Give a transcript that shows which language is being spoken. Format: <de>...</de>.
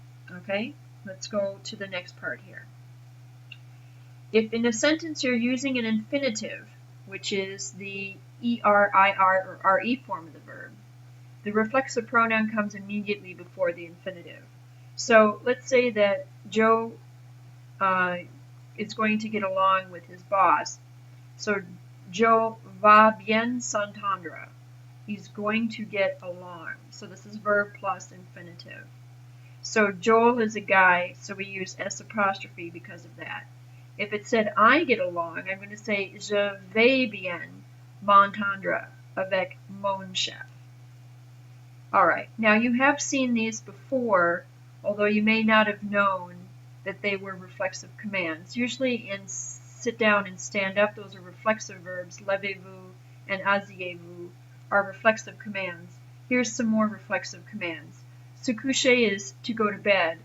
<en>Okay, let's go to the next part here. If in a sentence you're using an infinitive, which is the er, ir, or re form of the verb, the reflexive pronoun comes immediately before the infinitive. So let's say that Joe is going to get along with his boss.</en> <fr>So Joe va bien s'entendre.</fr> <en>He's going to get along. So this is verb plus infinitive. So Joel is a guy, so we use S apostrophe because of that. If it said I get along, I'm going to say</en> <fr>je vais bien m'entendre avec mon chef.</fr> <en>Alright, now you have seen these before, although you may not have known that they were reflexive commands. Usually in sit down and stand up, those are reflexive verbs.</en> <fr>Levez-vous</fr> <en>and</en> <fr>asseyez-vous</fr> <en>are reflexive commands. Here's some more reflexive commands. Se coucher is to go to bed.</en>